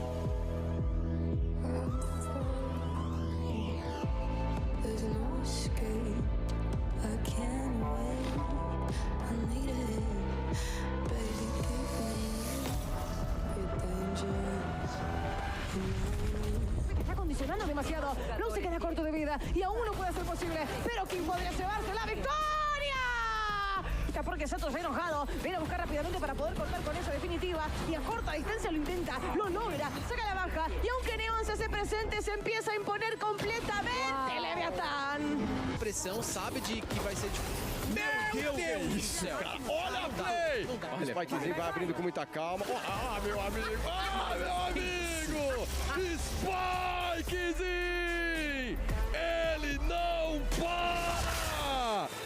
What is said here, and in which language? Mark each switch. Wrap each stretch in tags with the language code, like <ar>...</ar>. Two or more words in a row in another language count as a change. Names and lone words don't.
<en>I'm falling. There's no escape. I can't wait. I need it. Baby, give me. You're dangerous.</en> <es>Está condicionando demasiado, no se queda corto de vida y aún no puede ser posible, pero King podría llevarse la victoria. Porque Sato está enojado, viene a buscar rápidamente para poder cortar con esa definitiva y a corta distancia lo intenta, lo logra, saca la baja y aunque Neon se hace presente, se empieza a imponer completamente Leviatán.</es> <pt>Pressão, sabe de que vai ser Meu Deus do céu, cara. Olha a play! O Spikezinho vai abrindo com muita calma. Ah, meu amigo! Ah, meu amigo! Spikezinho! Ele não para!</pt>